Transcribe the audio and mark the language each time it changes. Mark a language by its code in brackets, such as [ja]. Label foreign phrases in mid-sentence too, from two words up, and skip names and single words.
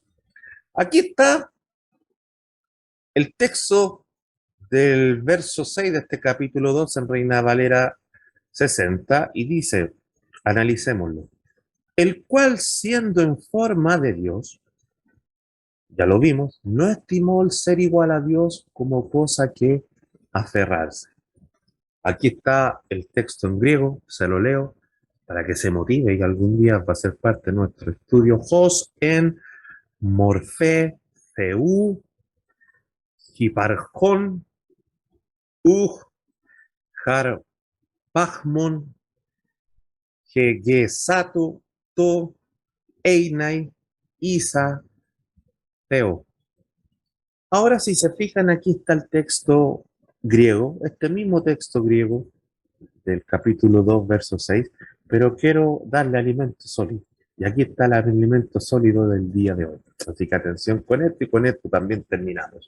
[es] Aquí está el texto del verso 6 de este capítulo 2 en Reina Valera 60 y dice, analicémoslo, el cual siendo en forma de Dios, ya lo vimos, no estimó el ser igual a Dios como cosa que aferrarse. Aquí está el texto en griego, se lo leo para que se motive y algún día va a ser parte de nuestro estudio. [el] ὃς ἐν μορφῇ θεοῦ ὑπάρχων ἁρπαγμὸν ἡγήσατο τὸ εἶναι ἴσα θεῷ. [es] Ahora, si se fijan, aquí está el texto griego, este mismo texto griego del capítulo 2, verso 6, pero quiero darle alimento sólido. Y aquí está el alimento sólido del día de hoy. Así que atención con esto y con esto también terminamos.